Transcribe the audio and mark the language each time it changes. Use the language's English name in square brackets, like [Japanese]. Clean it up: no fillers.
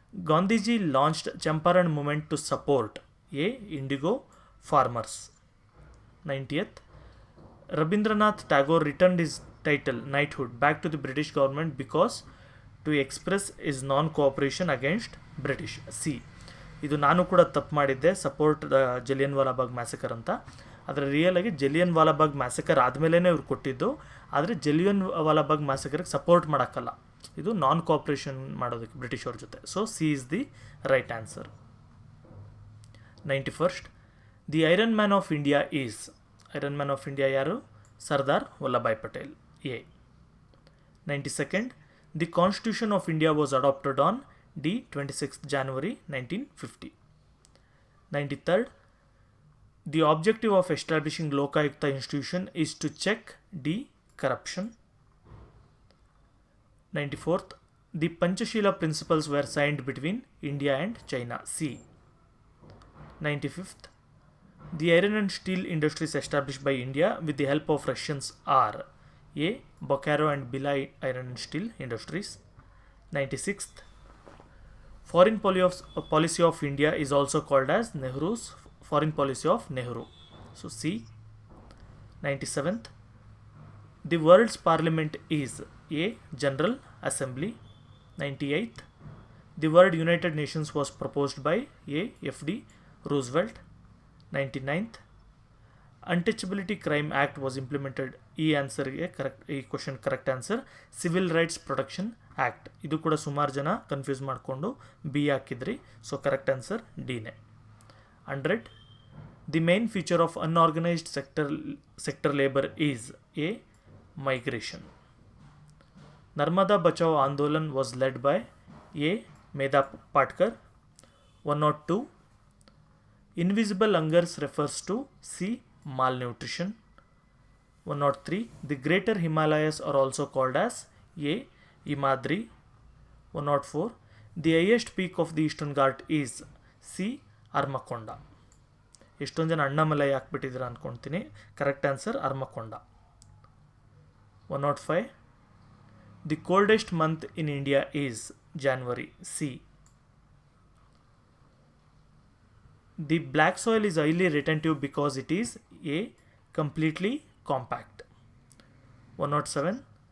[English] Gandhiji launched Champaran movement to support A. Indigo farmers. 90th. Rabindranath Tagore returned his title knighthood back to the British government because to express his non-cooperation against British. C. [Kannada] ಇದು ನಾನು ಕೂಡ ತಪ್ಪು ಮಾಡಿದ್ದೆ, [English] support the Jallian Wala Bagh massacre [Kannada] ಅಂತ. ಆದರೆ real ಆಗಿ ಜಲಿಯನ್ ವಾಲಾಬಾಗ್ ಮ್ಯಾಸಕರ್ ಆದಮೇಲೆ ಇವ್ರು ಕೊಟ್ಟಿದ್ದು, ಆದರೆ ಜಲಿಯನ್ ವಾಲಾಬಾಗ್ ಮ್ಯಾಸಕರ್ಗೆ ಸಪೋರ್ಟ್ ಮಾಡೋಕ್ಕಲ್ಲ, ಇದು ನಾನ್ ಕೋಆಪ್ರೇಷನ್ ಮಾಡೋದಕ್ಕೆ ಬ್ರಿಟಿಷ್ ಅವ್ರ ಜೊತೆ. [English] So C is the right answer. 91st. The iron man of India is. Iron man of India [Kannada] ಯಾರು? [English] Sardar Vallabhbhai Patel. A. 92nd. The constitution of India was adopted on D. 26th January 1950. 93rd. The objective of establishing Lokayukta institution is to check D. corruption. 94th. The Panchashila principles were signed between India and China. C. 95th. The iron and steel industries established by India with the help of Russians are A. Bokaro and Bhilai iron and steel industries. 96th. Foreign policy of India is also called as Nehru's foreign policy of Nehru. So C. 97th. The world's parliament is A. General Assembly. 98th. The word United Nations was proposed by A. F.D. Roosevelt. 99th. Untouchability Crime Act was implemented. [Kannada] ಈ ಆನ್ಸರ್ಗೆ correct, ಈ question correct answer civil rights protection act. ಇದು ಕೂಡ ಸುಮಾರು ಜನ confuse ಮಾಡಿಕೊಂಡು B ಹಾಕಿದ್ರಿ. [English] So correct answer ಡಿನೇ. [Kannada] 100. [English] The main feature of unorganised sector labour is A. Migration. Narmada Bachao Andolan was led by A. Medha Patkar. 102. Invisible hungers refers to C. malnutrition. 103. The greater Himalayas are also called as A. Himadri. 104. The highest peak of the Eastern Ghat is C. Armakonda. [Kannada] ಎಷ್ಟೊಂದು ಜನ ಅಣ್ಣಾಮಲೈ ಹಾಕ್ಬಿಟ್ಟಿದ್ದೀರ ಅಂದ್ಕೊಳ್ತೀನಿ. [English] Correct answer Armakonda. 105. The coldest month in India is January. C. The black soil is highly retentive because it is A. completely compact. 107.